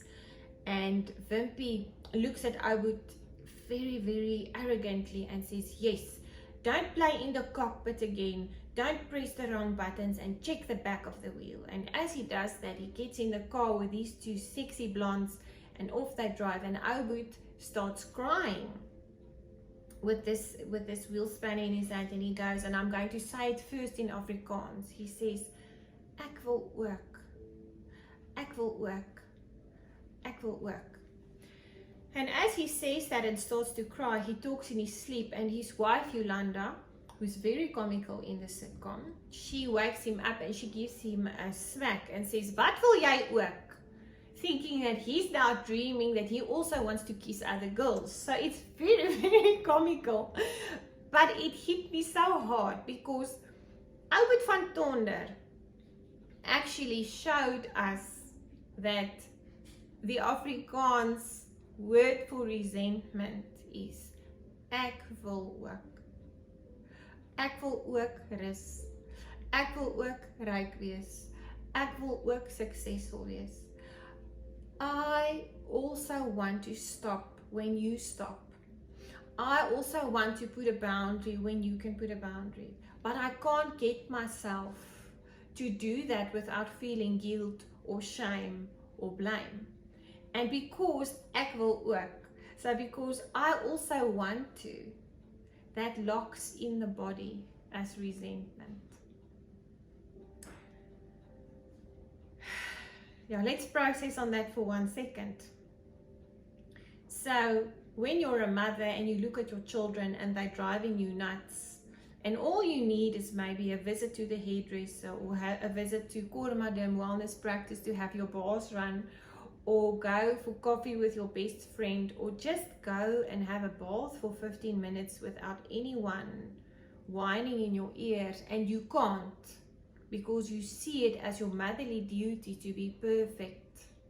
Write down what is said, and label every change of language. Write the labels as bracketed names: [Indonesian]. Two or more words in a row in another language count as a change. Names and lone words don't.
[English] And Wimpy looks at Obud very, very arrogantly and says, yes, don't play in the cockpit again, don't press the wrong buttons, and check the back of the wheel. And as he does that, he gets in the car with these two sexy blondes, and off they drive, and Obud starts crying with this wheel spanner in his hand, and he goes, and I'm going to say it first in Afrikaans. He says, [Afrikaans] ek wil ook, ek wil ook, ek wil ook. [English] And as he says that and starts to cry, he talks in his sleep, and his wife Yolanda, who's very comical in the sitcom, she wakes him up and she gives him a smack and says, [Afrikaans] wat wil jy ook? [English] Thinking that he's now dreaming that he also wants to kiss other girls. So it's very, very comical. But it hit me so hard because Albert van Tonder actually showed us that the Afrikaans word for resentment is [Afrikaans] ek wil ook. Ek wil ook rus. Ek wil ook ryk wees. Ek wil ook suksesvol wees. [English] I also want to stop when you stop. I also want to put a boundary when you can put a boundary. But I can't get myself to do that without feeling guilt or shame or blame. And because [Afrikaans] ek wil ook, [English] so because I also want to, that locks in the body as resentment. Yeah, let's process on that for 1 second. So when you're a mother and you look at your children and they're driving you nuts, and all you need is maybe a visit to the hairdresser or a visit to Kormadam wellness practice to have your bars run, or go for coffee with your best friend, or just go and have a bath for 15 minutes without anyone whining in your ears, and you can't because you see it as your motherly duty to be perfect.